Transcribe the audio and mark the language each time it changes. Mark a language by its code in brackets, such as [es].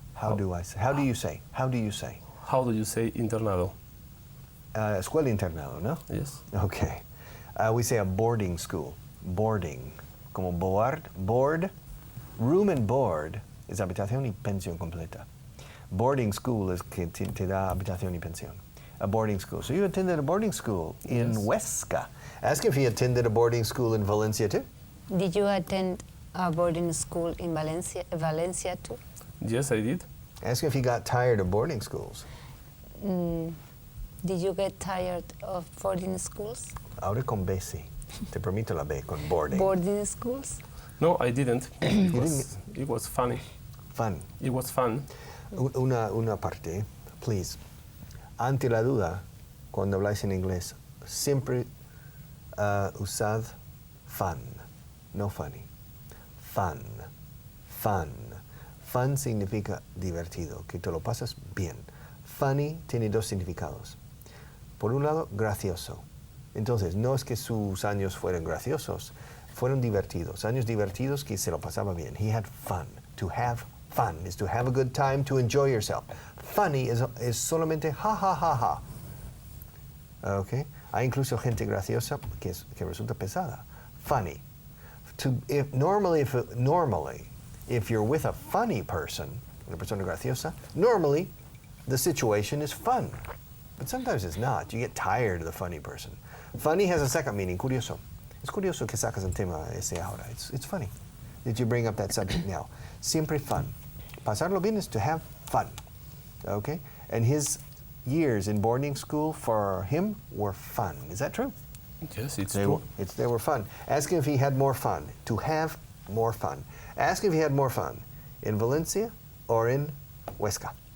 [en] How do I say? How do you say? How do you say? How do you say internado? [es] Escuela internado, no? [en] Yes. Okay. We say a boarding school. Boarding. Como board. Room and board [es] es habitación y pensión completa. Boarding school es que te da habitación y pensión. [en] A boarding school. So you attended a boarding school in Yes. Huesca. Ask if he attended a boarding school in Valencia too. Did you attend a boarding school in Valencia too? Yes, I did. Ask if he got tired of boarding schools. Did you get tired of boarding schools? [es] Ahora con B sí. Te permito la B con boarding. [en] Boarding schools? No, I didn't. didn't It was funny. Fun. It was fun. [es] Una parte, [en] please. [es] Ante la duda, cuando habláis en inglés, siempre usad fun, no funny. Fun. Fun. Fun significa divertido, que te lo pasas bien. Funny tiene dos significados. Por un lado, gracioso. Entonces, no es que sus años fueran graciosos, fueron divertidos. Años divertidos que se lo pasaba bien. [en] He had fun. To have fun is to have a good time, to enjoy yourself. Funny is [es] solamente [en] ha ha ha ha. Okay? [es] Hay incluso gente graciosa que resulta pesada. Funny. [en] Normally, if you're with a funny person, [es] una persona graciosa, [en] normally the situation is fun. But sometimes it's not. You get tired of the funny person. Funny has a second meaning, [es] curioso. Es curioso que sacas el tema ese ahora. [en] It's funny that you bring up that subject now. [es] Siempre [en] fun. [es] Pasarlo bien [en] is to have fun. Okay? And his years in boarding school for him were fun. Is that true? Yes, it's They true. were fun. Ask him if he had more fun. To have more fun. Ask him if he had more fun in Valencia or in Huesca.